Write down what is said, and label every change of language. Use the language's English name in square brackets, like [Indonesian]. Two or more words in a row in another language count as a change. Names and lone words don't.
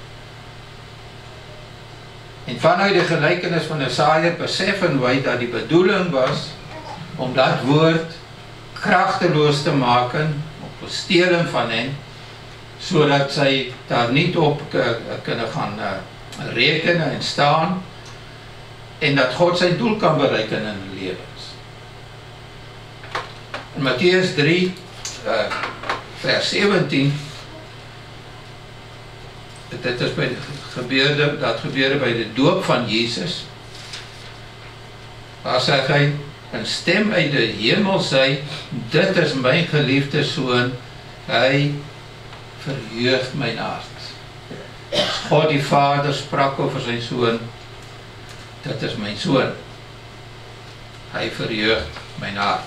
[Dutch] En vanuit de gelijkenis van de zaaier beseffen wij dat die bedoeling was om dat woord krachteloos te maken, op het stelen van hen, zodat zij daar niet op kunnen gaan rekenen en staan en dat God zijn doel kan bereiken in hun levens. [Afrikaans] In Matthäus 3 vers 17 dit is dat gebeurde by die doop van Jesus, waar sê hy, 'n stem uit die hemel sê, dit is my geliefde Seun, hy verheug my hart. As God die Vader sprak oor sy Seun, dit is my Seun, hy verheug my hart.